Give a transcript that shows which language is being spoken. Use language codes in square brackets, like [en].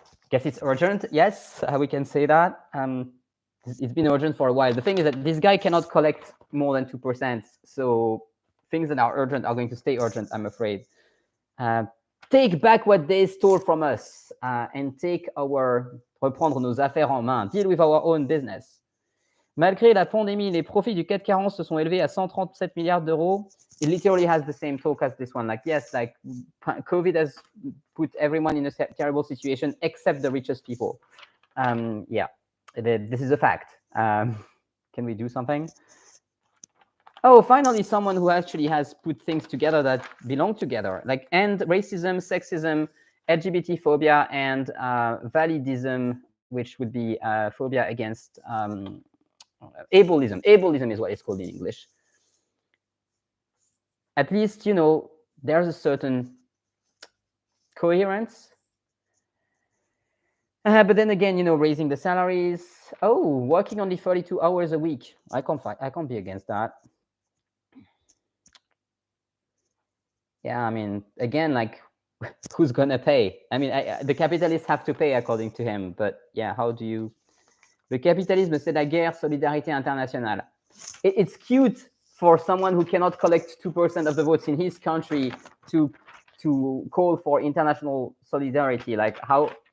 [en] Guess it's urgent. Yes, we can say that. It's been urgent for a while. The thing is that this guy cannot collect more than 2%. So things that are urgent are going to stay urgent, I'm afraid. Take back what they stole from us and take reprendre nos affaires en main. Deal with our own business. [fr] Malgré la pandémie, les profits du CAC 40 se sont élevés à 137 milliards d'euros. [en] It literally has the same talk as this one. Like, yes, like COVID has put everyone in a terrible situation except the richest people. Yeah, this is a fact. Can we do something? Oh, finally, someone who actually has put things together that belong together, like end racism, sexism, LGBT phobia, and validism, which would be phobia against ableism. Ableism is what it's called in English. At least, there's a certain coherence. But then again, raising the salaries. Oh, working only 32 hours a week. I can't be against that. Yeah, I mean, again, like, who's gonna pay? I mean, the capitalists have to pay according to him. But yeah, how do you? [fr] Le capitalisme, c'est la guerre, solidarité internationale. [en] It's cute for someone who cannot collect 2% of the votes in his country to call for international solidarity. Like, how?